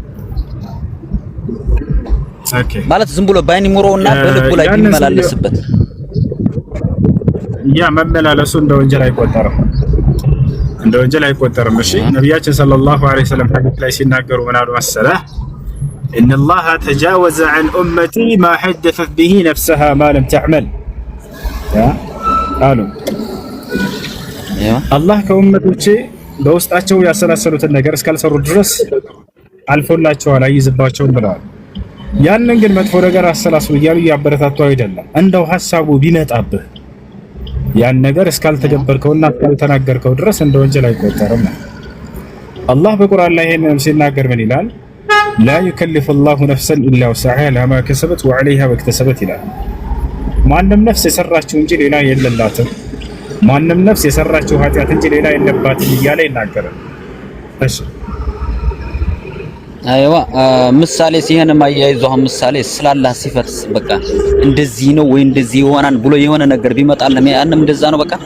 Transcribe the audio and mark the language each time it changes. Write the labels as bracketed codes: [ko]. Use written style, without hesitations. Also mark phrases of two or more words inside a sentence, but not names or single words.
[am] ኦኬ። ማለት ዝም ብሎ ባይን ይሞረውና በልቡ ላይ ቢመላለስበት ያ መመላለሱ እንደ ወንጀል አይቆጠርም፣ እንደ ወንጀል አይቆጠርም። እሺ ነብያችን [ar] صلى الله عليه وسلم [am] ሐዲስ ላይ ሲናገሩ ምን አሉ መሰለህ? [ar] إن الله تجاوز عن أمتي ما حدثت به نفسها ما لم تعمل قالوا الله [am] ከኡመቶቼ በውስጣቸው ያሰላሰሉትን ነገር እስካልሰሩ ድረስ አልፎላቸዋል አይዝባቸውም ብለዋል። ያንን ግን መጥፎ ነገር አሰላስሉ እያሉ ያበረታቱ አይደለም። እንደው ሐሳቡ ቢመጣብህ ያን ነገር እስካልተገበርከውና እስካልተናገርከው ድረስ እንደ ወንጀል አይቆጠርም። አላህ በቁርአን ላይ ይሄንን ሲናገር ምን ይላል? [ar] لا يكلف الله نفسا الا وسعها لها ما كسبت وعليها ما اكتسبت [am] ይላል። ማንም ነፍስ የሰራችው እንጂ ሌላ የለላትም፣ ማንም ነፍስ የሰራችው ኃጢአት እንጂ ሌላ የለባትም እያለ ይናገራል። እሺ አይዋ ምሳሌ ሲሆን ማያይዙ ምሳሌ ስላላህ ሲፈት በቃ እንደዚህ ነው ወይ እንደዚህ ይሆናል ብሎ የሆነ ነገር ቢመጣልም ያንም እንደዛ ነው በቃ።